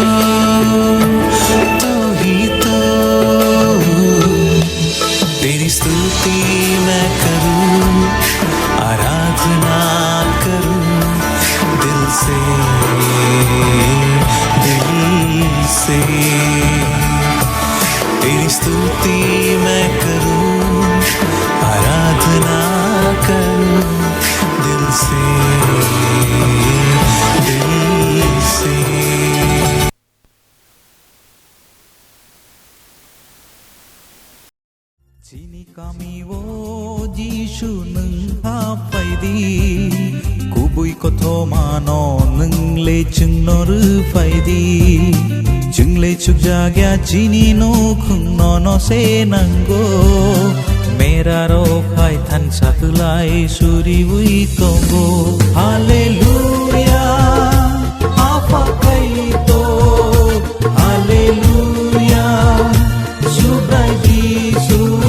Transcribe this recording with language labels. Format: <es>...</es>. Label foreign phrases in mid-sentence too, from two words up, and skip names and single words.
<hi>तू ही तो, तेरी स्तुति मैं करूं, आराधना करूं दिल से, दिल से। तेरी स्तुति मैं करूं, आराधना करूं दिल से, दिल से।</hi> <trp>Sini kami wo Jishu nung hapaidi Kubui koto mano nung le chung noru faidi Chung le chuk jagya chini no khung no no se nango Mera ro khai than satulai suri ui tongo Hallelujah apa kaito Hallelujah Subrai Jisu</trp>